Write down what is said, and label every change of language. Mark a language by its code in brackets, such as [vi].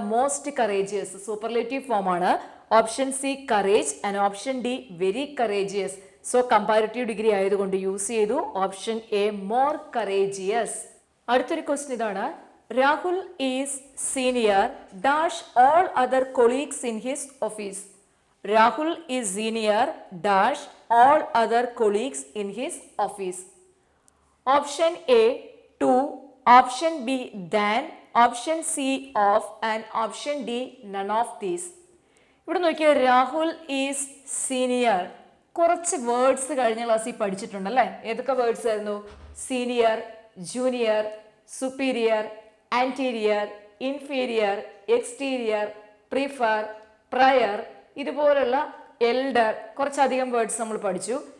[en] Most courageous, superlative form ആണ്. Option C courage and option D very courageous. [ml] So comparative degree ആയതുകൊണ്ട് use ചെയ്തു option A more courageous. അടുത്തൊരു question ഇതാണ്. [en] Rahul is senior dash all other colleagues in his office. Rahul is senior dash all other colleagues in his office. Option A 2, option B than, option C of and option D none of these. [ml] ഇവിടെ നോക്കിയാൽ Rahul is senior. കുറച്ച് words കഴിഞ്ഞ ക്ലാസ്സിൽ പഠിച്ചിട്ടുണ്ട് അല്ലേ? ഏതൊക്കെ words ആയിരുന്നു? Senior, junior, superior, anterior, inferior, exterior, prefer, prayer, ഇതുപോലുള്ള എൽഡർ, കുറച്ചധികം വേർഡ്സ് നമ്മൾ പഠിച്ചു.